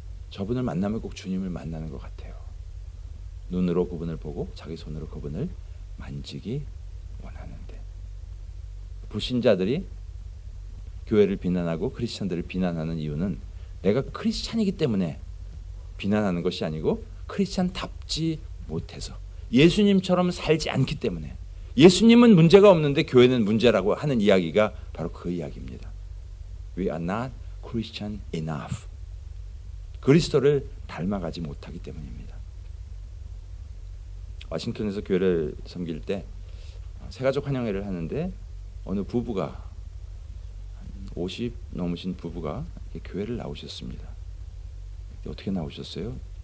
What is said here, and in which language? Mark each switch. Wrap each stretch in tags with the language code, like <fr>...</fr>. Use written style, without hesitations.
<ko>저분을 만나면 꼭 주님을 만나는 것 같아요. 눈으로 그분을 보고 자기 손으로 그분을 만지기 원하는데, 불신자들이 교회를 비난하고 크리스찬들을 비난하는 이유는 내가 크리스찬이기 때문에 비난하는 것이 아니고 크리스찬답지 못해서, 예수님처럼 살지 않기 때문에, 예수님은 문제가 없는데 교회는 문제라고 하는 이야기가 바로 그 이야기입니다.</ko> <en>We are not Christian enough.</en> <ko>그리스도를 닮아가지 못하기 때문입니다. 워싱턴에서 교회를 섬길 때 새가족 환영회를 하는데 어느 부부가, 50 넘으신 부부가 교회를 나오셨습니다. 어떻게 나오셨어요?</ko>